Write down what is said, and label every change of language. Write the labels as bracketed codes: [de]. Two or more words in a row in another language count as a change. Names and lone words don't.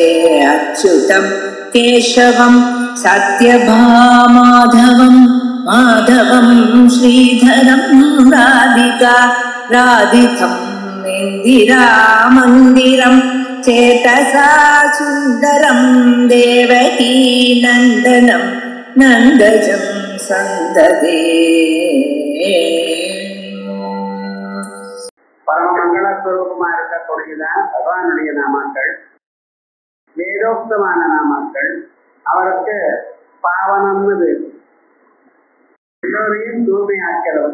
[sa] अच्युतं केशवं सत्यभामाधवं माधवं श्रीधरं राधिका राधितं इन्दिरामन्दिरं चेतसा सुन्दरं देवकी नन्दनं नन्दजं सन्ददे। [ta] பரமமங்கள ஸ்வரூபமா இருக்கக்கூடியதான் பகவானுடைய நாமாக்கள், வேதோக்தமான நாமாக்கள். அவருக்கு பாவனம்னு பேரு. எல்லோரையும் தூய்மையாக்கிறவர்.